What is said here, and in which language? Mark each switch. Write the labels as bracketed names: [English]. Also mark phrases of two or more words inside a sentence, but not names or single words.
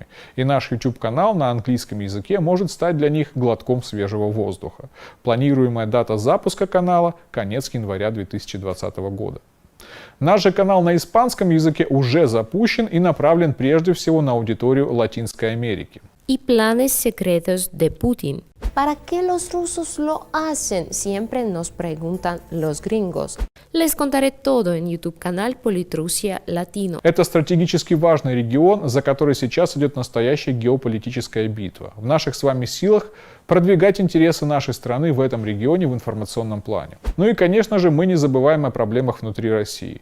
[Russian] И наш YouTube-канал на английском языке может стать для них глотком свежего воздуха. Планируемая дата запуска канала – конец января 2020 года. Наш же канал на испанском языке уже запущен и направлен прежде всего на аудиторию Латинской Америки. [Spanish] Y planes secretos de Putin. ¿Para qué los rusos lo hacen? Siempre nos preguntan los gringos. Les contaré todo en YouTube-канал Политруссия Латино. [Russian] Это стратегически важный регион, за который сейчас идет настоящая геополитическая битва. В наших с вами силах продвигать интересы нашей страны в этом регионе в информационном плане. Ну и, конечно же, мы не забываем о проблемах внутри России.